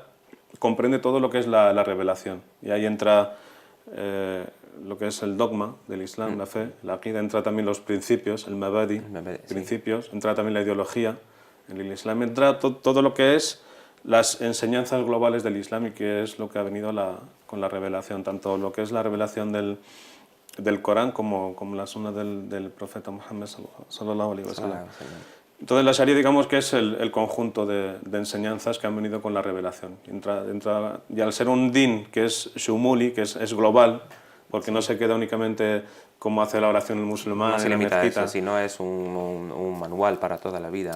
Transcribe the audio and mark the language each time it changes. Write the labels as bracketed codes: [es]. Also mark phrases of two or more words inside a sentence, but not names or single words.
[es] comprende todo lo que es la revelación, y ahí entra lo que es el dogma del Islam, la fe, la aqida, entra también los principios, el mabadi, principios, entra también la ideología, en el Islam entra todo lo que es las enseñanzas globales del Islam, y que es lo que ha venido con la revelación, tanto lo que es la revelación del Corán como la sunna del profeta Muhammad [ar] صلى الله عليه وسلم. [es] Entonces la sharia, digamos que es el conjunto de enseñanzas que han venido con la revelación. Y al ser un din que es shumuli, que es global, porque no se queda únicamente como hace la oración el musulmán, no se limita a eso, sino es un manual para toda la vida.